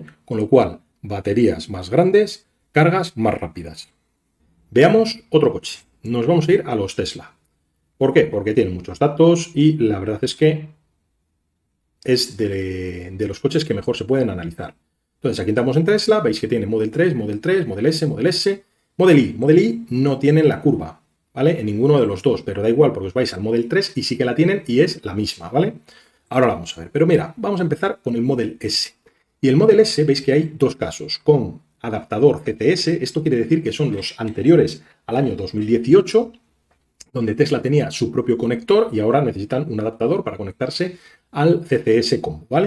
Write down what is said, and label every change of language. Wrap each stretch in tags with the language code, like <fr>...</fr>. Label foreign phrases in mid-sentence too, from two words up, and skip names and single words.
<es>Con lo cual, baterías más grandes, cargas más rápidas. Veamos otro coche. Nos vamos a ir a los Tesla. ¿Por qué? Porque tienen muchos datos y la verdad es que es de los coches que mejor se pueden analizar. Entonces, aquí entramos en Tesla, veis que tiene Model 3, Model 3, Model S, Model S, Model I. Model I no tienen la curva, ¿vale? En ninguno de los dos, pero da igual porque os vais al Model 3 y sí que la tienen y es la misma, ¿vale? Ahora la vamos a ver. Pero mira, vamos a empezar con el Model S. Y el Model S, veis que hay dos casos, con adaptador CTS, esto quiere decir que son los anteriores al año 2018, donde Tesla tenía su propio conector y ahora necesitan un adaptador para conectarse al CCS Combo, ¿vale?</es>